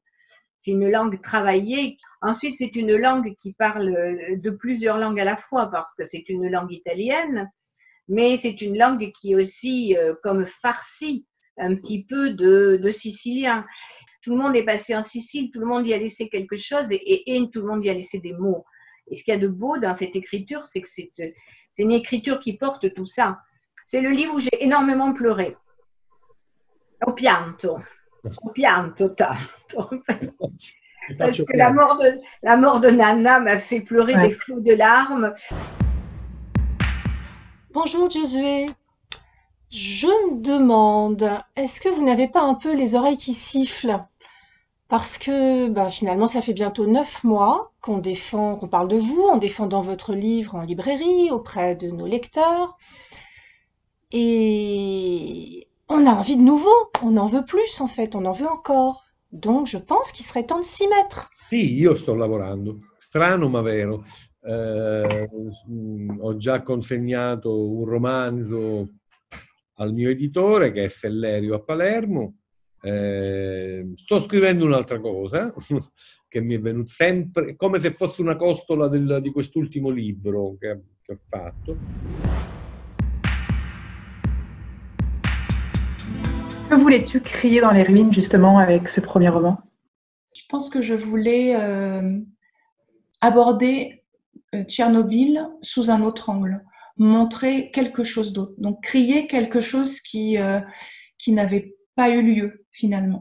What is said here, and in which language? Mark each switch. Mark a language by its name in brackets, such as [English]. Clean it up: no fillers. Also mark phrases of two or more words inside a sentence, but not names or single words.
[French] C'est une langue travaillée. Ensuite, c'est une langue qui parle de plusieurs langues à la fois, parce que c'est une langue italienne, mais c'est une langue qui est aussi comme farcie un petit peu de sicilien. Tout le monde est passé en Sicile, tout le monde y a laissé quelque chose, et tout le monde y a laissé des mots. Et ce qu'il y a de beau dans cette écriture, c'est que c'est une écriture qui porte tout ça. C'est le livre où j'ai énormément pleuré. [Italian] Ho pianto tanto. [French] Parce que la mort de Nana m'a fait pleurer des flots de larmes. Bonjour Josué. Je me demande, est-ce que vous n'avez pas un peu les oreilles qui sifflent? Parce que finalement, ça fait bientôt 9 mois qu'on parle de vous en défendant votre livre en librairie auprès de nos lecteurs. Et on a envie de nouveau, on en veut plus en fait, on en veut encore. Donc je pense qu'il serait temps de s'y mettre. [Italian] Sì, io sto lavorando, strano ma vero. Ho già consegnato un romanzo al mio editore che è Sellerio a Palermo. Sto scrivendo un'altra cosa che mi è venuta sempre come se fosse una costola di quest'ultimo libro che ho fatto. [French] Que voulais-tu crier dans les ruines justement avec ce premier roman? Je pense que je voulais aborder Tchernobyl sous un autre angle, montrer quelque chose d'autre, donc crier quelque chose qui n'avait pas eu lieu finalement.